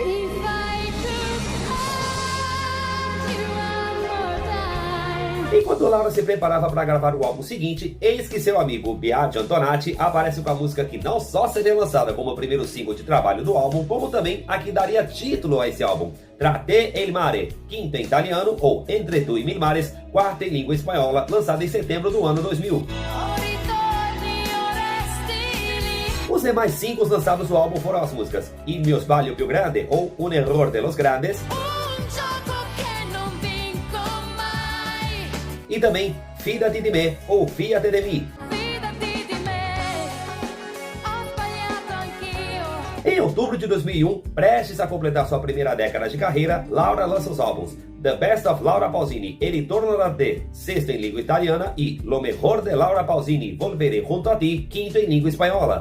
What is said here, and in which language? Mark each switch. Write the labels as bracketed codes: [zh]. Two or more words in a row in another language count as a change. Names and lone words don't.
[pt] Enquanto Laura se preparava para gravar o álbum seguinte, eis que seu amigo Biagio Antonati aparece com a música que não só seria lançada como o primeiro single de trabalho do álbum, como também a que daria título a esse álbum, Tra te e il mare, quinta em italiano, ou Entre tu e mil mares, quarta em língua espanhola, lançada em setembro do ano 2000. Os demais singles lançados do álbum foram as músicas Il mio sbaglio più grande, ou Un error de los grandes, e também Fidati di me, ou Fiate de mi. Em outubro de 2001, prestes a completar sua primeira década de carreira, Laura lança os álbuns The Best of Laura Pausini, El Ritorno da Te, sexto em língua italiana, e Lo Mejor de Laura Pausini, Volveré Junto a Ti, quinto em língua espanhola.